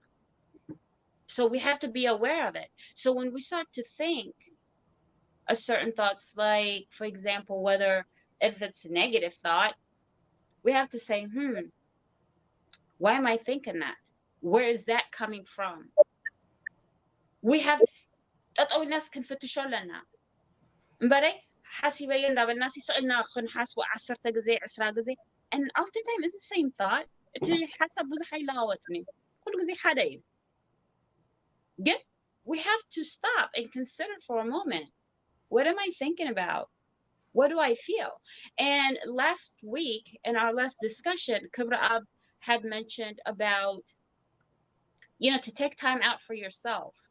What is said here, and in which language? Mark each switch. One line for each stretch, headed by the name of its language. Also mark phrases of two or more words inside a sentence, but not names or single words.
English: So we have to be aware of it. So when we start to think a certain thoughts, like, for example, whether if it's a negative thought, we have to say, why am I thinking that? Where is that coming from? We have
Tigrinya: ጠጠው ኢልናስ ክንፍትሾ ኣለና እምበረ ሓሲበዮ እንዳበልና ሲስቕልና ክንሓስቦ 10 ግዜ 20 ግዜ
English: and oftentimes it's the same thought
Tigrinya: እቲ ሓሳብ ብዙሕ ኣይለዋወጥን እዩ ኩሉ ግዜ ሓደ እዩ ግን
English: we have to stop and consider for a moment, what am I thinking about? What do I feel? And last week in our last discussion, Kubra Ab had mentioned about, to take time out for yourself.